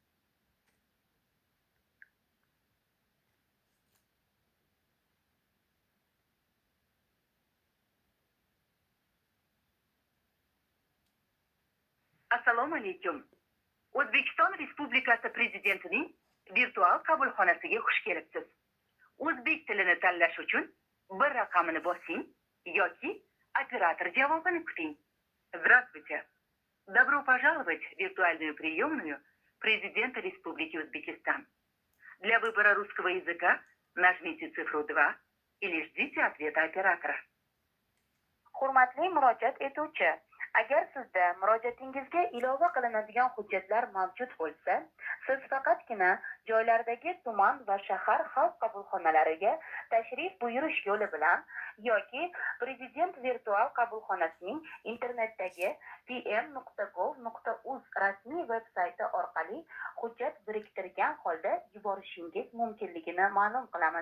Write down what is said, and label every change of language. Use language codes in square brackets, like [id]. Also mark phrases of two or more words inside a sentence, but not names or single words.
[uz] Assalomu alaykum. O'zbekiston Respublikasi Prezidentining virtual qabulxonasiga xush kelibsiz. O'zbek tilini tanlash uchun bir raqamini bosing yoki operator javobini kuting. [ru] Здравствуйте. Добро пожаловать в виртуальную приемную Президента Республики Узбекистан. Для выбора русского языка нажмите цифру 2 или ждите ответа оператора. [uz] Hurmatli murojaat etuvchi, agar sizda murojaatingizga ilova qilinadigan hujjatlar mavjud bo'lsa, siz faqatgina joylardagi tuman va shahar xalq qabulxonalariga tashrif buyurish yo'li bilan yoki Prezident virtual qabulxonasining internetdagi pm.gov.uz rasmiy veb-sayti orqali hujjat biriktirgan holda yuborishingiz mumkinligini ma'lum qilamiz.